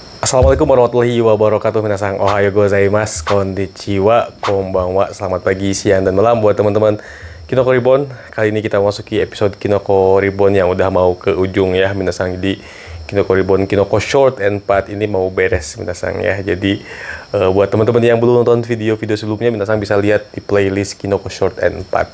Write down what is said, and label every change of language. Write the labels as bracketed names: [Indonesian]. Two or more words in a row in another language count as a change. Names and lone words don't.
[Arabic] السلام عليكم ورحمة الله وبركاته. [Japanese] みなさん おはよう ございます、こんにちは、こんばんは. [Indonesian] Selamat pagi, siang, dan malam buat teman-teman Kinoko Reborn. Kali ini kita masuki episode Kinoko Reborn yang udah mau ke ujung ya, minasang. Jadi Kinoko Reborn, Kinoko Short and Part ini mau beres, minasang ya. Jadi buat teman-teman yang belum nonton video-video sebelumnya, minasang bisa lihat di playlist Kinoko Short and Part.